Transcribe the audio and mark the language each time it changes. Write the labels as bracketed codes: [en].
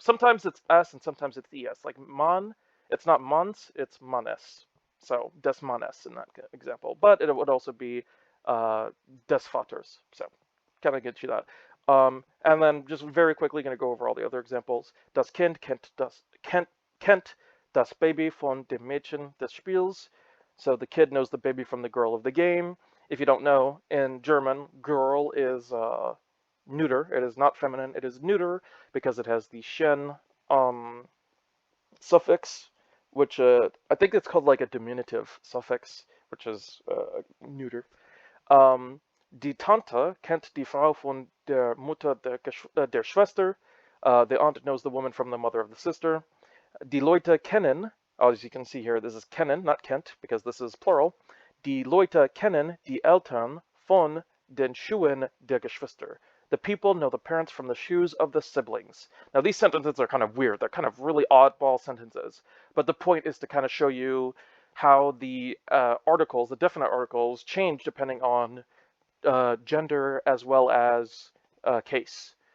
[en] Sometimes it's S and sometimes it's ES. Like man, it's not mans, it's manes. So [de] des manes [en] in that example. But it would also be [de] des vaters. [en] So kind of get you that. And then just very quickly going to go over all the other examples. [de] Das Kind kennt das Baby von dem Mädchen des Spiels. [en] So the kid knows the baby from the girl of the game. If you don't know, in German, girl is neuter. It is not feminine. It is neuter because it has the schen suffix, which I think it's called like a diminutive suffix, which is neuter. [de] Die Tante kennt die Frau von der Mutter der Schwester. [en] The aunt knows the woman from the mother of the sister. [de] Die Leute kennen, [en] As you can see here, this is kennen, not Kent, because this is plural. [de] Die Leute kennen die Eltern von den Schuhen der Geschwister. [en] The people know the parents from the shoes of the siblings. Now, these sentences are kind of weird. They're kind of really oddball sentences. But the point is to kind of show you how the articles, the definite articles, change depending on gender as well as case.